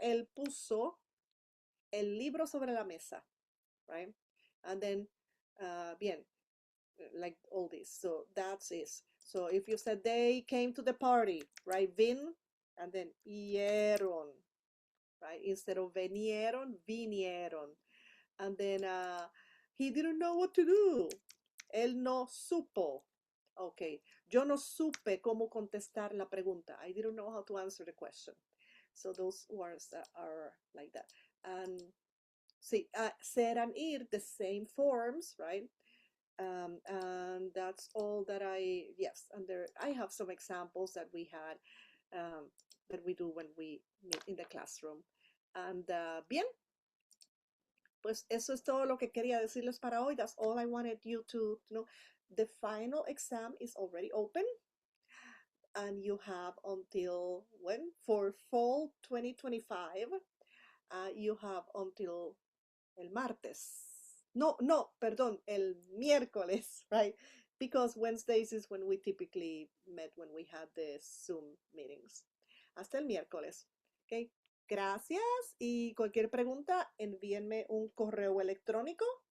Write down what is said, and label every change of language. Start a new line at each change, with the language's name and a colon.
Spanish: Él puso el libro sobre la mesa, right?
English: And then, bien, like all this. So that's it. So if you said they came to the party, right? Vin, and then ieron, right? Instead of venieron, vinieron. And then he didn't know what to do.
Spanish: Él no supo. Okay, yo no supe cómo contestar la pregunta.
English: I didn't know how to answer the question. So those words are like that. And see, ser and ir, the same forms, right? And that's all that yes, and there, I have some examples that we had, that we do when we meet in the classroom.
Spanish: And bien, pues eso es todo lo que quería decirles para hoy.
English: That's all I wanted you to know. The final exam is already open, and you have until when? For fall 2025, you have until
Spanish: el martes. No, no, perdón, el miércoles,
English: right? Because Wednesdays is when we typically met, when we had the Zoom meetings.
Spanish: Hasta el miércoles. Okay. Gracias, y cualquier pregunta, envíenme un correo electrónico.